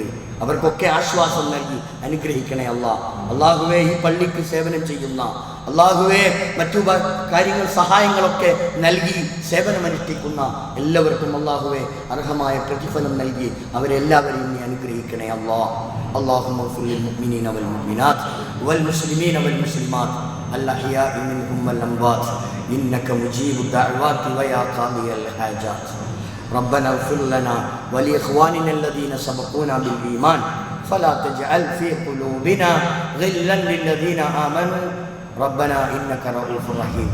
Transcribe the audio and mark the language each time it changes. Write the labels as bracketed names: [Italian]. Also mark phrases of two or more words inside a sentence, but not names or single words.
[Malayalam] അവർക്കൊക്കെ ആശ്വാസം നൽകി അനുഗ്രഹിക്കണേ അള്ളാഹുവേ. ഈ പള്ളിക്ക് സേവനം ചെയ്യുന്ന അള്ളാഹുവേ, മറ്റു കാര്യങ്ങൾ സഹായങ്ങളൊക്കെ നൽകി സേവനമനുഷ്ഠിക്കുന്ന എല്ലാവർക്കും അള്ളാഹുവേ അർഹമായ പ്രതിഫലം നൽകി അവരെല്ലാവരെയും നീ അനുഗ്രഹിക്കണേ [Arabic] اللهم اغفر للمؤمنين والمؤمنات والمسلمين والمسلمات الأحياء منهم والأموات إنك مجيب الدعوات ويا قاضي الحاجات. ربنا اغفر لنا ولإخواننا الذين سبقونا بالإيمان فلا تجعل في قلوبنا غلا للذين آمنوا ربنا إنك رؤوف رحيم.